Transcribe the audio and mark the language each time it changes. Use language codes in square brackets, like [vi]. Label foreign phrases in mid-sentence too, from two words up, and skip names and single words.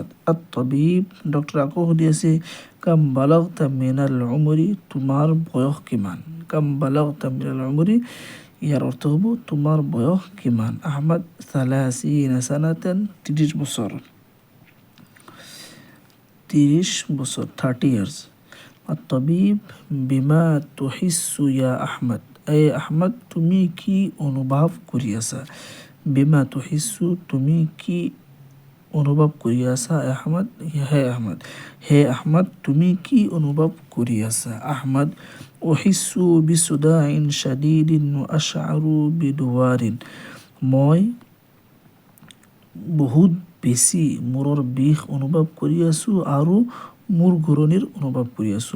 [as] আত-তবিব, ডক্তৰে আকৌ সুধি আছে, [ar] كم بلغت من العمر, [as] তোমাৰ বয়স কিমান? [ar] كم بلغت من العمر, [as] ইয়াৰ অৰ্থ হ'ব তোমাৰ বয়স কিমান? [ar] আহমদ ثلاثين سنة, 30 বছৰ। [en] 30 years। [as] আত-তবিব, [ar] بما تحس يا أحمد, [as] এই আহমদ তুমি কি অনুভৱ কৰি আছা? [ar] بما تحس, [as] তুমি কি অনুভৱ কৰি আছা? হে আহমদ তুমি কি অনুভৱ কৰি আছা? আহমদ [ar] أحس بصداع شديد وأشعر بدوار, [as] মই বহুত বেছি মূৰৰ বিষ অনুভৱ কৰি আছোঁ আৰু মূৰ ঘূৰণিৰ অনুভৱ কৰি আছোঁ।